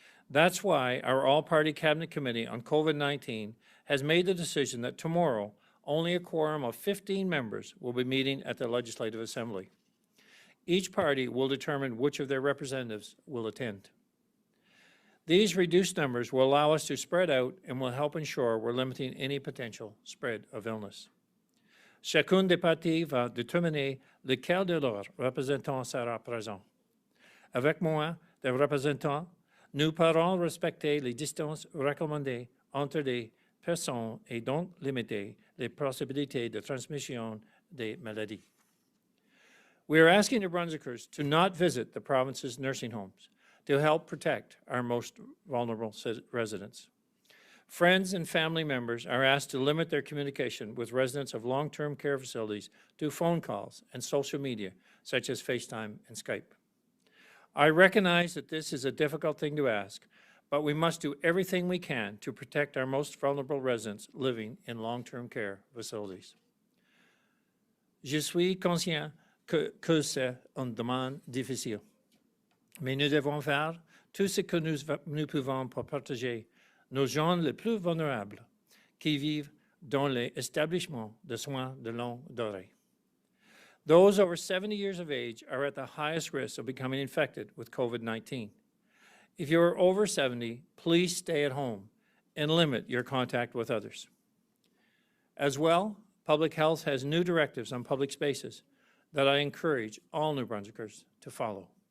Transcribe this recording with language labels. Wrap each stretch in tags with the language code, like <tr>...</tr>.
<en>That's why our all-party Cabinet Committee on COVID-19 has made the decision that tomorrow only a quorum of 15 members will be meeting at the Legislative Assembly. Each party will determine which of their representatives will attend. These reduced numbers will allow us to spread out and will help ensure we're limiting any potential spread of illness.</en> <fr>Chacune des parties va déterminer lequel de leurs représentants sera présent. Avec moi, des représentants, nous pourrons respecter les distances recommandées entre les personnes et donc limiter les possibilités de transmission des maladies.</fr> <en>We are asking New Brunswickers to not visit the province's nursing homes to help protect our most vulnerable residents. Friends and family members are asked to limit their communication with residents of long-term care facilities to phone calls and social media, such as FaceTime and Skype. I recognize that this is a difficult thing to ask, but we must do everything we can to protect our most vulnerable residents living in long-term care facilities.</en> <fr>Je suis conscient que c'est une demande difficile, mais nous devons faire tout ce que nous pouvons pour protéger nos gens les plus vulnérables qui vivent dans les établissements de soins de longue durée.</fr> <en>Those over 70 years of age are at the highest risk of becoming infected with COVID-19. If you are over 70, please stay at home and limit your contact with others. As well, Public Health has new directives on public spaces that I encourage all New Brunswickers to follow.</en>